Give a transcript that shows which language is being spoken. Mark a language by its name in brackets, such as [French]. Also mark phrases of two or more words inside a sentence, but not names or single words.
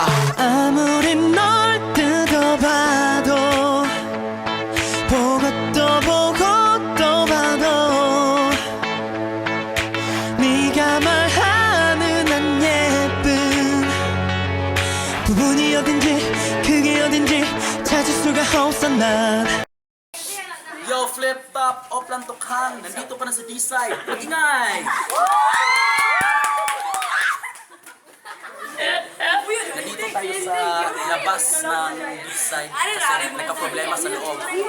[Korean] 아무리 널 뜯어봐도 보고 또 보고 또 봐도 네가 말하는 안 예쁜 부분이 어딘지 그게 어딘지 찾을 수가 없어 난. [Filipino] Yo, Flip Top, Oplan Tokhang, nandito pa na sa D-side. Magingay! Nandito tayo sa labas ng D-side kasi nagka-problema sa loob.